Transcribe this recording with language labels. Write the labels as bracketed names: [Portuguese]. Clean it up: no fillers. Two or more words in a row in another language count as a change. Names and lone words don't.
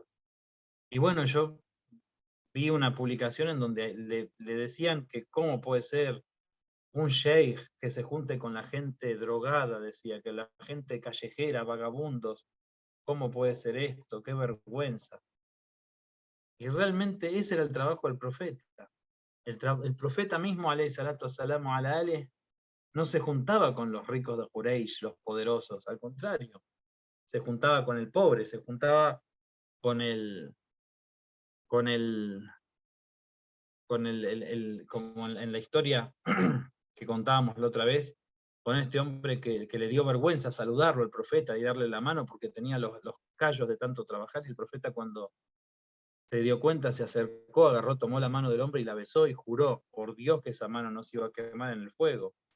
[Spanish] Y bueno, yo vi una publicación en donde le decían que cómo puede ser un sheikh que se junte con la gente drogada, decía, que la gente callejera, vagabundos, ¿cómo puede ser esto? ¡Qué vergüenza! Y realmente ese era el trabajo del profeta. El profeta mismo, [Arabic] عليه الصلاة والسلام على آله, [Spanish] no se juntaba con los ricos de Quraysh, los poderosos, al contrario, se juntaba con el pobre, se juntaba con el, con el, como en la historia que contábamos la otra vez, con este hombre que le dio vergüenza saludarlo, el profeta, y darle la mano porque tenía los callos de tanto trabajar, y el profeta cuando se dio cuenta, se acercó, agarró, tomó la mano del hombre y la besó y juró por Dios que esa mano no se iba a quemar en el fuego.